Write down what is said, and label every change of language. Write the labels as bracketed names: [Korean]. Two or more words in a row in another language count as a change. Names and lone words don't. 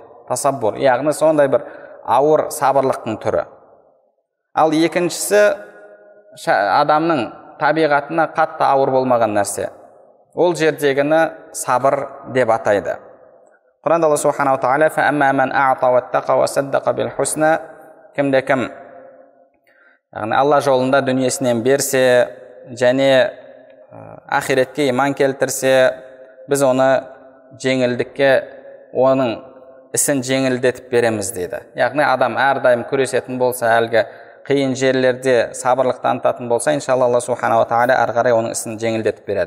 [Kazakh] Тасаббур, яғни сондай бір ауыр сабырлықтың түрі. Ал екіншісі адамның табиғатына қатты ауыр болмаған нәрсе. Ол жердегіні сабыр деп атайды. Құранда Алла субханала тағала [Arabic] فأما من أعطى واتقى وصدق بالحسنى, [Kazakh] кім-де-кім яғни Алла жолында дүниесінен берсе және ақиретке иман келтірсе, біз оны жеңілдікке, оның ісін жеңілдетіп береміз дейді. Яғни адам әрдайым күресетін болса, әлгі қиын жерлерде сабырлық танытатын болса, иншалла Алла [Arabic] سبحانه تعالى [Kazakh] ары қарай оның ісін жеңілдетіп береді.